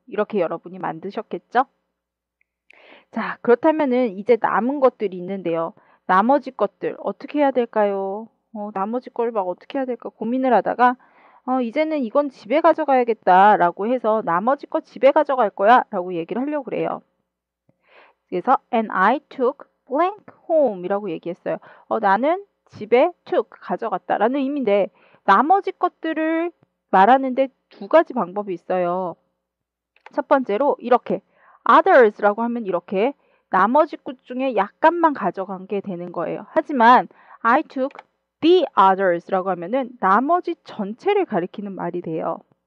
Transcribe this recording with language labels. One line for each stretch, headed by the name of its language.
Korean: 이렇게 여러분이 만드셨겠죠? 자, 그렇다면은 이제 남은 것들이 있는데요. 나머지 것들 어떻게 해야 될까요? 나머지 걸 막 어떻게 해야 될까 고민을 하다가 이제는 이건 집에 가져가야겠다라고 해서 나머지 거 집에 가져갈 거야라고 얘기를 하려고 그래요.
English: 그래서 and I took blank home이라고
Korean: 얘기했어요. 나는 집에 took 가져갔다라는 의미인데 나머지 것들을 말하는데 두 가지 방법이 있어요. 첫 번째로 이렇게 others라고 하면 이렇게 나머지 것 중에 약간만 가져간 게 되는 거예요. 하지만
English: I took the others
Korean: 라고 하면은 나머지 전체를 가리키는 말이 돼요.